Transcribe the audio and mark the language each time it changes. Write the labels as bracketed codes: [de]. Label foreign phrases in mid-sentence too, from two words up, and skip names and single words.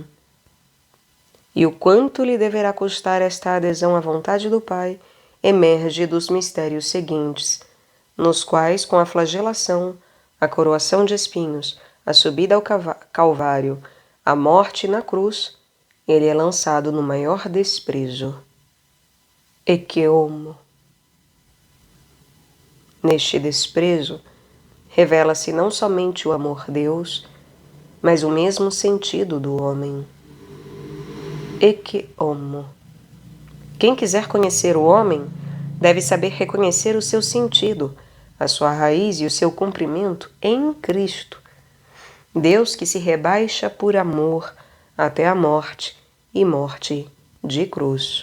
[pt] E o quanto lhe deverá custar esta adesão à vontade do Pai emerge dos mistérios seguintes, nos quais, com a flagelação, a coroação de espinhos, a subida ao Calvário, a morte na cruz, ele é lançado no maior desprezo. [la] Ecce homo. [pt] Neste desprezo, revela-se não somente o amor-Deus, mas o mesmo sentido do homem. [la] Ecce homo. [pt] Quem quiser conhecer o homem, deve saber reconhecer o seu sentido, a sua raiz e o seu cumprimento em Cristo. Deus que se rebaixa por amor até a morte e morte de cruz.